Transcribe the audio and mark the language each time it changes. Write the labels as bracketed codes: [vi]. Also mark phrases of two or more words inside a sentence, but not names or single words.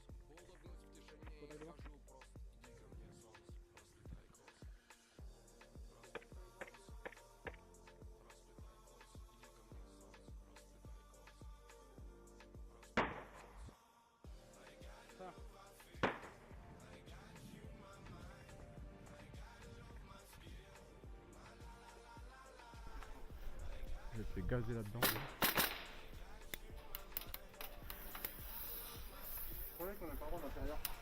[ru] Улыбнусь в тишине и скажу просто: иди ко мне, солнце, расплетай косы. Расплетай косы. Расплетай косы. Иди ко мне, солнце, расплетай косы. [fr] Ça. Je te fais gazer là-dedans. Le problème, qu'on a pas droit d'intérieur.